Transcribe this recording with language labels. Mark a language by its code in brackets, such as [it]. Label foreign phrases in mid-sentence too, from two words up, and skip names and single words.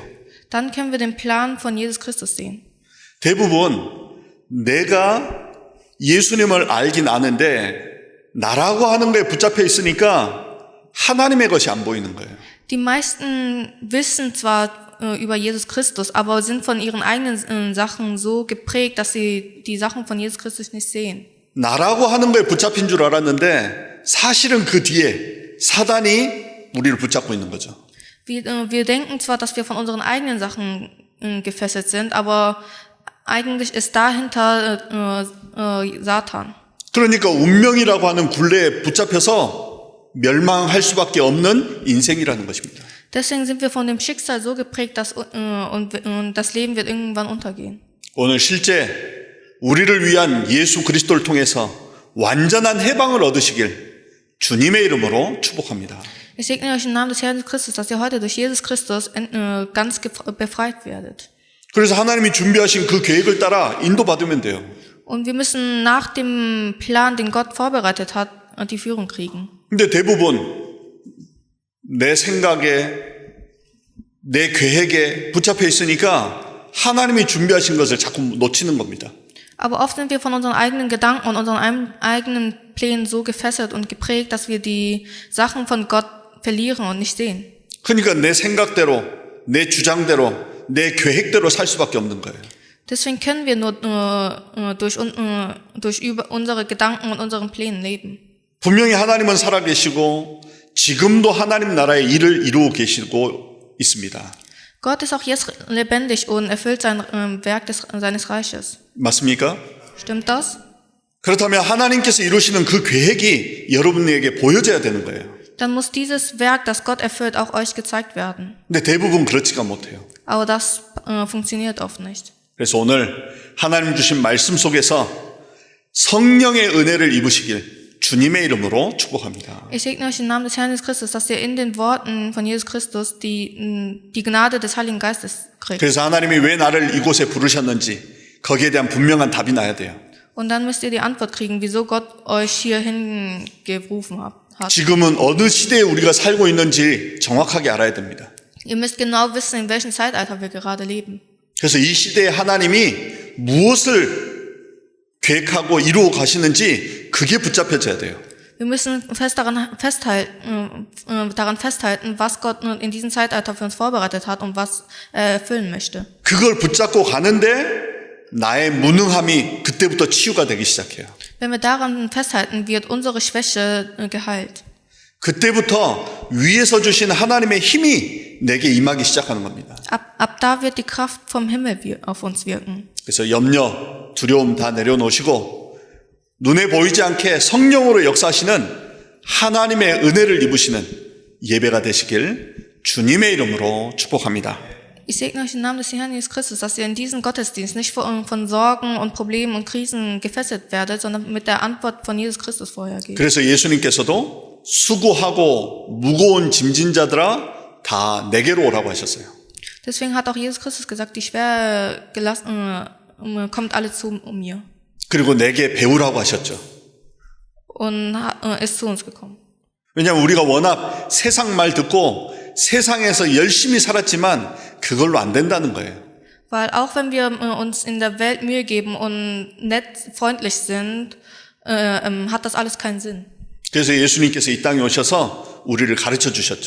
[de] Dann können wir den Plan von Jesus Christus sehen. [ko] 대부분 내가 예수님을 알긴 아는데 나라고 하는 거에 붙잡혀 있으니까 하나님의 것이 안 보이는 거예요. [de] Die meisten wissen zwar über Jesus Christus, aber sind von ihren eigenen Sachen so geprägt, dass sie die Sachen von Jesus Christus nicht sehen. [ko] 나라고 하는 거에 붙잡힌 줄 알았는데 사실은 그 뒤에 사단이 우리를 붙잡고 있는 거죠. [de] Wir denken zwar, dass wir von unseren eigenen Sachen gefesselt sind, aber eigentlich ist dahinter Satan. [ko] 그러니까 운명이라고 하는 굴레에 붙잡혀서 멸망할 수밖에 없는 인생이라는 것입니다. [de] Deswegen sind wir von dem Schicksal so geprägt, dass und das Leben wird irgendwann untergehen. [ko] 오늘 실제 우리를 위한 예수 그리스도를 통해서 완전한 해방을 얻으시길 주님의 이름으로 축복합니다. [de] Ich segne euch im Namen des Herrn Christus, dass ihr heute durch Jesus Christus ganz befreit werdet. [ko] 그래서 하나님이 준비하신 그 계획을 따라 인도받으면 돼요. [de] Und wir müssen nach dem Plan, den Gott vorbereitet hat, die Führung kriegen. [ko] 근데 대부분 내 생각에 내 계획에 붙잡혀 있으니까 하나님이 준비하신 것을 자꾸 놓치는 겁니다. [de] Aber oft sind wir von unseren eigenen Gedanken und unseren eigenen Plänen so gefesselt und geprägt, dass wir die Sachen von Gott verlieren und nicht sehen. [ko] 그러니까 내 생각대로, 내 주장대로, 내 계획대로 살 수밖에 없는 거예요. [de] Deswegen können wir nur durch unsere Gedanken und unseren Plänen leben. [ko] 분명히 하나님은 살아계시고 지금도 하나님 나라의 일을 이루고 계시고 있습니다. [de] Gott ist auch jetzt lebendig und erfüllt sein Werk seines Reiches. [ko] 맞습니까? [de] Stimmt das? [ko] 그렇다면 하나님께서 이루시는 그 계획이 여러분에게 보여져야 되는 거예요. [de] Dann muss dieses Werk, das Gott erfüllt, auch euch gezeigt werden. [ko] 근데 대부분 그렇지가 못해요. [de] Aber das funktioniert oft nicht. [ko] 그래서 오늘 하나님 주신 말씀 속에서 성령의 은혜를 입으시길 주님의 이름으로 축복합니다. [de] Ich segne euch im Namen des Herrn Jesus Christus, dass ihr in den Worten von Jesus Christus die Gnade des Heiligen Geistes kriegt. [ko] 그래서 하나님이 왜 나를 이곳에 부르셨는지 거기에 대한 분명한 답이 나야 돼요. [de] Und dann müsst ihr die Antwort kriegen, wieso Gott euch hierhin gerufen hat. [ko] 지금은 어느 시대에 우리가 살고 있는지 정확하게 알아야 됩니다. [de] Ihr müsst genau wissen, in welchem Zeitalter wir gerade leben. [ko] 그래서 이 시대에 하나님이 무엇을 계획하고 이루어 가시는지 그게 붙잡혀져야 돼요. [de] Wir müssen daran festhalten, was Gott in diesem Zeitalter für uns vorbereitet hat und was er erfüllen möchte. [ko] 그걸 붙잡고 가는데 나의 무능함이 그때부터 치유가 되기 시작해요. [de] Wenn wir daran festhalten, wird unsere Schwäche geheilt. [ko] 그때부터 위에서 주신 하나님의 힘이 내게 임하기 시작하는 겁니다. [de] Ab da wird die Kraft vom Himmel auf uns wirken. [ko] 그래서 염려, 두려움 다 내려놓으시고 눈에 보이지 않게 성령으로 역사하시는 하나님의 은혜를 입으시는 예배가 되시길 주님의 이름으로 축복합니다. [de] Ich segne euch im Namen des Herrn Jesus Christus, dass ihr in diesem Gottesdienst nicht von Sorgen und Problemen und Krisen gefesselt werdet, sondern mit der Antwort von Jesus Christus vorhergeht. [ko] 그래서 예수님께서도 수고하고 무거운 짐진 자들아 다 내게로 오라고 하셨어요. [de] Deswegen hat auch Jesus Christus gesagt, die schwer kommt alle zu mir. [ko] 그리고 내게 배우라고 하셨죠. [de] Und ist zu uns gekommen. [ko] 왜냐하면 우리가 워낙 세상 말 듣고 세상에서 열심히 살았지만 그걸로 안 된다는 거예요. [de] Weil auch wenn wir uns in der Welt Mühe geben und nett, freundlich sind, hat das alles keinen Sinn. [ko] 그래서 예수님께서 이 땅에 오셔서 우리를 가르쳐 주셨죠.